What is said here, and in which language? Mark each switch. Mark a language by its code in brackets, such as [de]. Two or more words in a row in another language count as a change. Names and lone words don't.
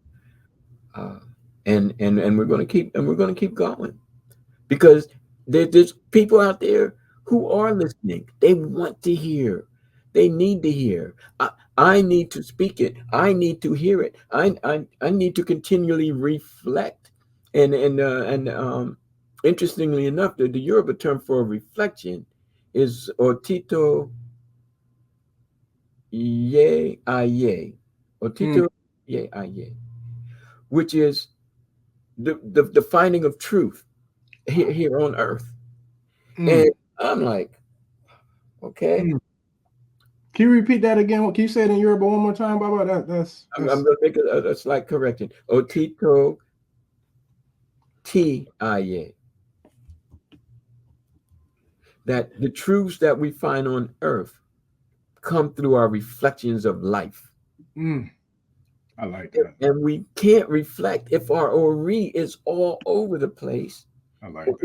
[en] And we're going to keep going, because there's people out there who are listening. They want to hear. They need to hear. I need to speak it. I need to hear it. I need to continually reflect. And interestingly enough, the Yoruba term for reflection is [yo] otito ye aye. Otito ye aye, [en] which is the finding of truth here on earth. And I'm like, okay. Can you repeat that again? Can you say it in Yoruba one more time, Baba? That's... I'm going to make a slight correction. [yo] Otito ti aye. [en] That the truths that we find on earth come through our reflections of life. I like that. And we can't reflect if our Ori is all over the place. I like that.